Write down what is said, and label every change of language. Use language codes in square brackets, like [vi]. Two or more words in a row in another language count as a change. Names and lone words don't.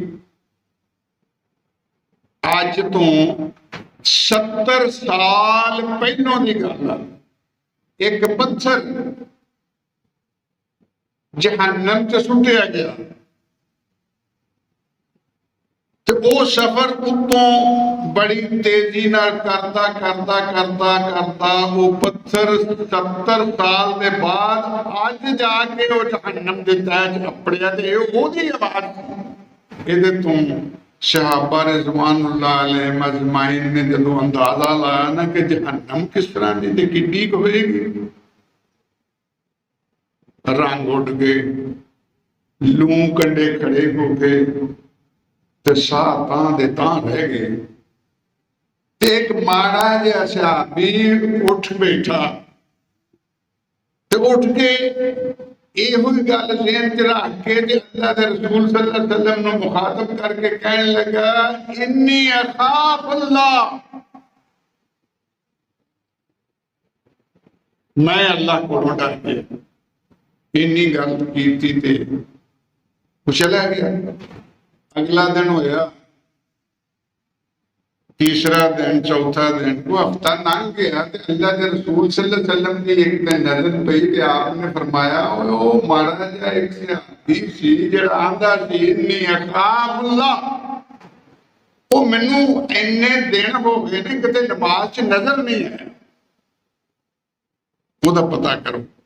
[pa] اج تو 70 سال پہلوں کی گل ہے، ایک پتھر جہنم چ سٹیا گیا تو وہ سفر اتوں بڑی تیزی نال کرتا کرتا کرتا کرتا وہ پتھر 70 سال کے بعد اج جاکے وہ جہنم کے تہہ چ اپڑیا. تو اودی آواز یہ تو صحابہ [ar] رضوان الله عليهم أجمعين [pa] نے جدوں اندازہ لایا نا کہ جہنم کس طرح کی تے کڈی ہوئے گی، رنگ اڈ گئے، لوں کنڈے کھڑے ہو گئے، تے ساہ تاں دے تاں رہ گئے. ایک ماڑا جیہا صحابی اٹھ بیٹھا تے اٹھ کے ایہو گل ذہن چ رکھ کے تے اللہ دے رسول [ar] صلى الله عليه وسلم [pa] نوں مخاطب کرکے کہن لگا, [ar] إني أخاف الله, [pa] میں اللہ کولوں ڈر گیا. اِنّی گل کیتی تے وہ چلا گیا. اگلا دن ہویا، تیسرا دن، چوتھا دن، وہ ہفتہ لنگھ گیا تے اللہ کے رسول [ar] صلى الله عليه وسلم [pa] کی ایک دن نظر پئی تے آپنے فرمایا، او ماڑا جیہا ایک صحابی سی جیہڑا آندا سی [ar] إني أخاف الله, [pa] او مینوں اِنّے دن ہو گئے نے کتے نماز چ نظر نہیں آیا، اودا پتا کرو.